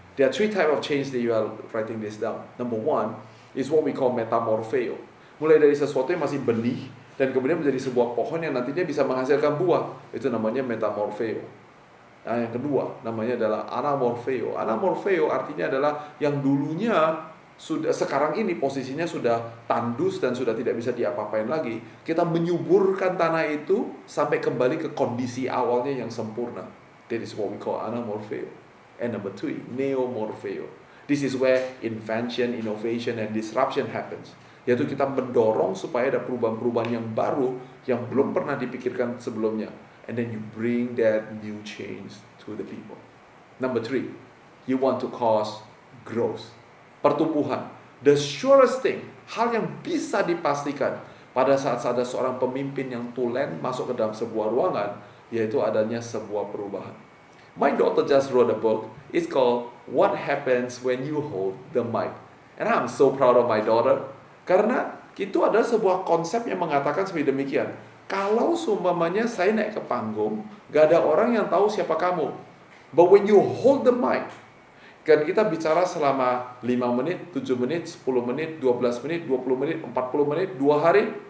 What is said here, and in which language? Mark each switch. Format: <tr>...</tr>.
<en>There are 3 types of change that you are writing this down. Number 1 is what we call metamorpheo.</en> <id>Mulai dari sesuatu yang masih benih dan kemudian menjadi sebuah pohon yang nantinya bisa menghasilkan buah. Itu namanya metamorpheo. Nah, yang kedua namanya adalah anamorpheo. Anamorpheo artinya adalah yang dulunya sudah, sekarang ini posisinya sudah tandus dan sudah tidak bisa diapa-apain lagi. Kita menyuburkan tanah itu sampai kembali ke kondisi awalnya yang sempurna.</id> <en>That is what we call anamorpheo. And number 3, neomorpheo. This is where invention, innovation, and disruption happens.</en> <id>Yaitu kita mendorong supaya ada perubahan-perubahan yang baru yang belum pernah dipikirkan sebelumnya.</id> <en>And then you bring that new change to the people. Number 3, you want to cause growth.</en> <id>Pertumbuhan.</id> <en>The surest thing,</en> <id>hal yang bisa dipastikan pada saat ada seorang pemimpin yang tulen masuk ke dalam sebuah ruangan, yaitu adanya sebuah perubahan.</id> <en>My daughter just wrote a book. It's called What Happens When You Hold the Mic. And I'm so proud of my daughter. Karena</en> <id>Itu adalah sebuah konsep yang mengatakan seperti demikian. Kalau seumpamanya saya naik ke panggung, gak ada orang yang tahu siapa kamu.</id> <en>But when you hold the mic,</en> <id>kan kita bicara selama 5 menit, 7 menit, 10 menit, 12 menit, 20 menit, 40 menit, 2 hari.</id>